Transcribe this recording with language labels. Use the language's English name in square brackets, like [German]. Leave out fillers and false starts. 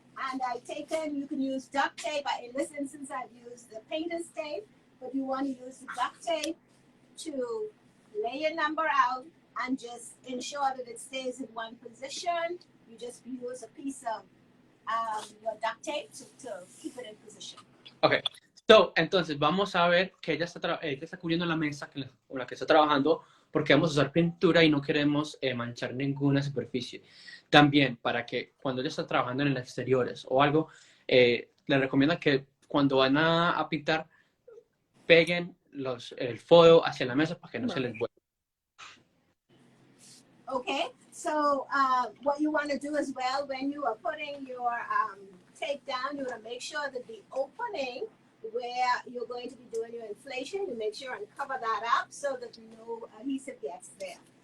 [English] And I've taken, you can use duct tape. In this instance, I've used the painter's tape. But you want to use the duct tape to lay your number out and just ensure that it stays in one position. You just use a piece of your duct tape to keep it in position. Okay. [Spanish] So, entonces vamos a ver que ella está cubriendo la mesa con la que está trabajando porque vamos a usar pintura y no queremos manchar ninguna superficie. También para que cuando ella está trabajando en exteriores o algo, le recomiendo que cuando van a pintar peguen el foil hacia la mesa para que no se les vuelva. [English] Okay, so what you want to do as well when you are putting your tape down, you want to make sure that the opening where you're going to be doing your inflation, you make sure and cover that up so that no adhesive gets there.